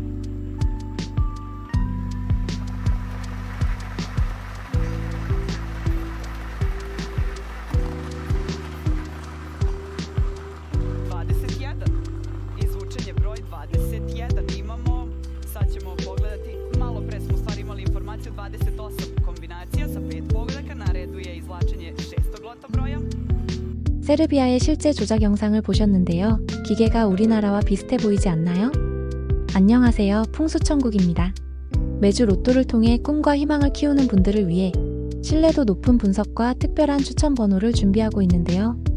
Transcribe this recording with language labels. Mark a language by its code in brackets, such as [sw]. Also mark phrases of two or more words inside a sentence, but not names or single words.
[sr] Izvučen je broj 21 imamo, sad ćemo pogledati, malo pre smo stvari imali informaciju 28 kombinacija sa 5 pogodaka, na redu je izvlačenje 6. loto broja. [ko] 세르비아의 실제 조작 영상을 보셨는데요. 기계가 우리나라와 비슷해 보이지 않나요? 안녕하세요. 풍수천국입니다. 매주 로또를 통해 꿈과 희망을 키우는 분들을 위해 신뢰도 높은 분석과 특별한 추천 번호를 준비하고 있는데요.